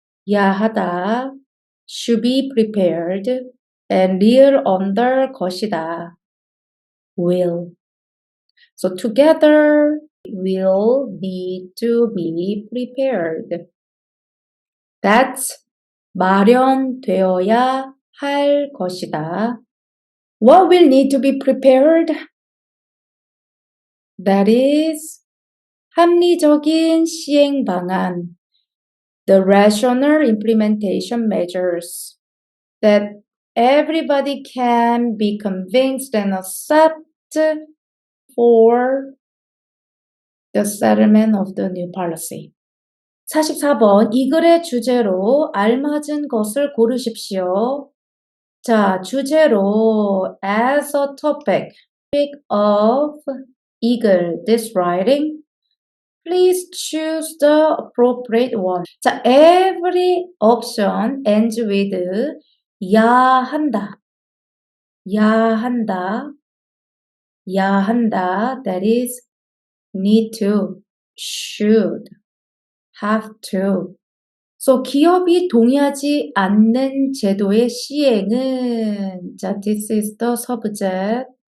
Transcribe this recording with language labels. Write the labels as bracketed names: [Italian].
[English] 야하다 should be prepared. And real under 것이다. will. So together will need to be prepared. [Korean] That's 마련되어야 할 것이다. [English] What will need to be prepared? [Korean] That is 합리적인 시행 방안. [English] The rational implementation measures that everybody can be convinced and accept for the settlement of the new policy. [Korean] 44번, 이 글의 주제로 알맞은 것을 고르십시오. [English] 자, 주제로 as a topic of 이 글, this writing. Please choose the appropriate one. 자, every option ends with 야 한다. [Korean] 야 한다. 야 한다. [English] That is need to, should, have to. [Korean] So 기업이 동의하지 않는 제도의 시행은 자, [English] this is the subject.